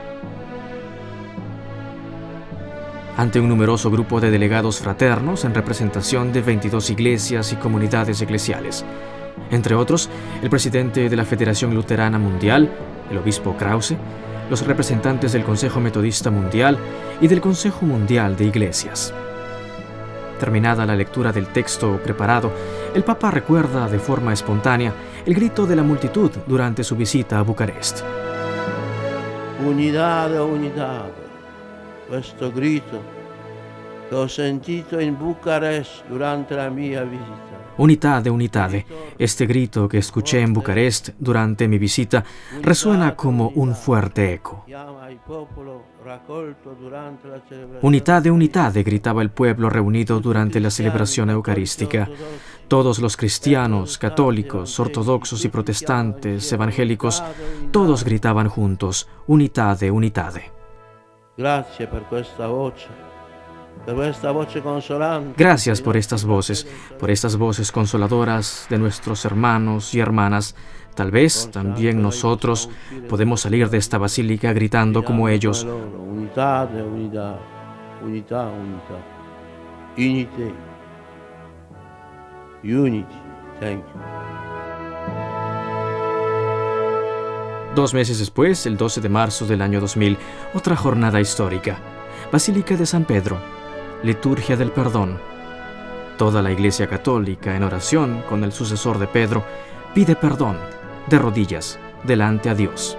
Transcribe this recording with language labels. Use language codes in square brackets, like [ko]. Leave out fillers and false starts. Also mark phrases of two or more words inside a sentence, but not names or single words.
[es] Ante un numeroso grupo de delegados fraternos en representación de 22 iglesias y comunidades eclesiales, entre otros, el presidente de la Federación Luterana Mundial, el obispo Krause, los representantes del Consejo Metodista Mundial y del Consejo Mundial de Iglesias. Terminada la lectura del texto preparado, el Papa recuerda de forma espontánea el grito de la multitud durante su visita a Bucarest. [pt] Unidade, unidade. [it] Questo grito che ho sentito in Bucarest durante la mia visita. [ro] Unitate, unitate. [es] Este grito que escuché en Bucarest durante mi visita resuena como un fuerte eco. [ro] Unitate, unitate, [es] gritaba el pueblo reunido durante la celebración eucarística. Todos los cristianos, católicos, ortodoxos y protestantes, evangélicos, todos gritaban juntos: [ro] Unitate, unitate. [it] Grazie per questa voce per questa voce consolante. [es] Gracias por estas voces consoladoras de nuestros hermanos y hermanas. Tal vez también nosotros podemos salir de esta basílica gritando como ellos: [it] Unità, unità, unità, unità. [en] Unity. Unity. Thank you. [es] 2 meses después, el 12 de marzo del año 2000, otra jornada histórica. Basílica de San Pedro, liturgia del perdón. Toda la Iglesia Católica, en oración con el sucesor de Pedro, pide perdón, de rodillas, delante a Dios.